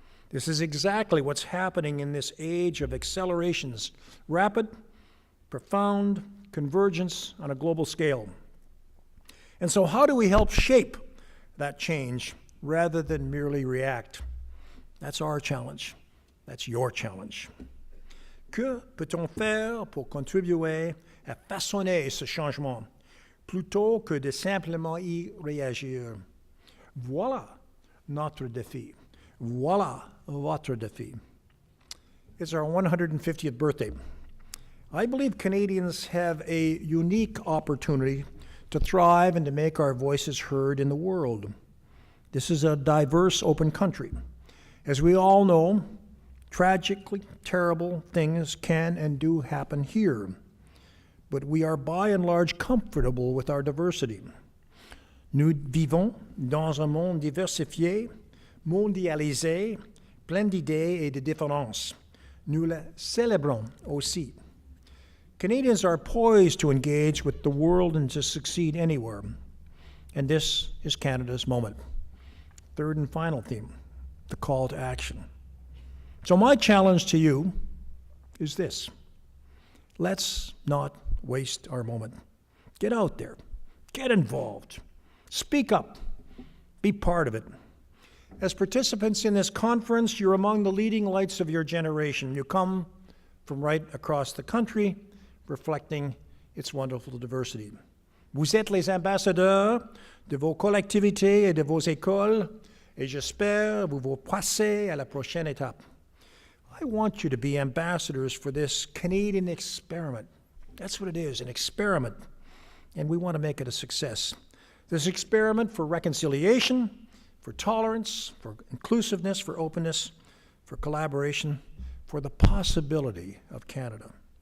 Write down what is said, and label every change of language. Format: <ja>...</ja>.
<en>This is exactly what's happening in this age of accelerations, rapid, profound convergence on a global scale. And so how do we help shape that change rather than merely react? That's our challenge. That's your challenge.</en> <fr>Que peut-on faire pour contribuer à façonner ce changement, plutôt que de simplement y réagir? Voilà notre défi. Voilà votre défi.</fr> <en>It's our 150th birthday. I believe Canadians have a unique opportunity to thrive and to make our voices heard in the world. This is a diverse, open country. As we all know, tragically terrible things can and do happen here, but we are by and large comfortable with our diversity.</en> <fr>Nous vivons dans un monde diversifié, mondialisé, plein d'idées et de différences. Nous la célébrons aussi.</fr> <en>Canadians are poised to engage with the world and to succeed anywhere. And this is Canada's moment. Third and final theme, the call to action. So my challenge to you is this. Let's not waste our moment. Get out there. Get involved. Speak up. Be part of it. As participants in this conference, you're among the leading lights of your generation. You come from right across the country, reflecting its wonderful diversity.</en> <fr>Vous êtes les ambassadeurs de vos collectivités et de vos écoles, et j'espère vous vous passez à la prochaine étape.</fr> <en>I want you to be ambassadors for this Canadian experiment. That's what it is, an experiment, and we want to make it a success. This experiment for reconciliation, for tolerance, for inclusiveness, for openness, for collaboration, for the possibility of Canada.</en>